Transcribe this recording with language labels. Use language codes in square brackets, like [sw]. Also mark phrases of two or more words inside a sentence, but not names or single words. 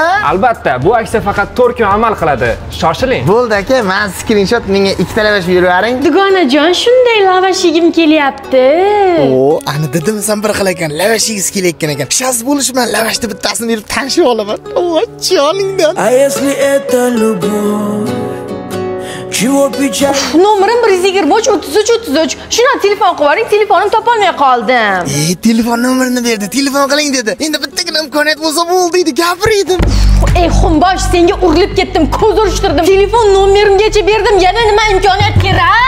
[uz] Albatta, bu aksiya faqat 4 kun amal qiladi. Shoshiling. Bo'ldi aka, men screenshot menga 2 ta lavash berib bering. Dugonajon, shunday lavash yegim kelyapti. Ani dedim san bir xil ekan, lavash yegiz kelayotgan ekan. Shans bo'lishi bilan lavashni bittasini berib tanishib olaman. Joningdan. [ru] А если это любовь? Чего печаль? [uz] Nomerim 123 Shuni telefon qilib yuboring, telefonim topolmay qoldim. Telefon nomerini berdi, telefon qiling dedi. Endi bittagina imkoniyat bo'lsa bo'ldi edi, gapirdim. Xumbosh, senga urilib ketdim, ko'z urishtirdim. Telefon nomerimgacha berdim, yana nima imkoniyat kerak?